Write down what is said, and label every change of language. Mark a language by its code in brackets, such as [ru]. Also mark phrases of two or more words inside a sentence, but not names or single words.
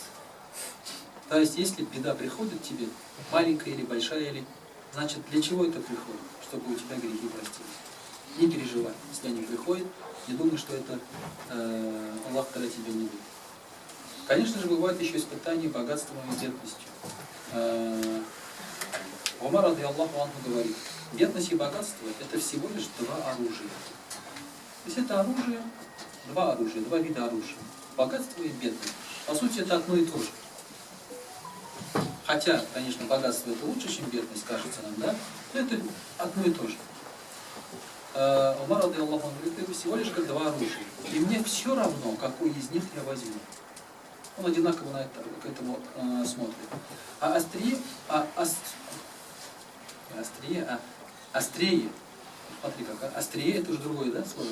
[ru] То есть, если беда приходит к тебе, маленькая или большая, значит, для чего это приходит? Чтобы у тебя грехи простились. Не переживай, если они приходят, не думай, что это Аллах тогда тебе не будет. Конечно же, бывают еще испытания богатством и бедностью. Умар, [ar] رضي الله عنه, [ru] говорит, бедность и богатство – это всего лишь 2 оружия. То есть это оружие, 2 оружия, 2 вида оружия. Богатство и бедность. По сути, это одно и то же. Хотя, конечно, богатство это лучше, чем бедность, кажется нам, да? Но это одно и то же. Умар, [ar] رضي الله عنه, [ru] говорит, это всего лишь как 2 оружия. И мне все равно, какой из них я возьму. Он одинаково на это, к этому смотрит. А острее, смотри как, острее это уже другое, да, слово?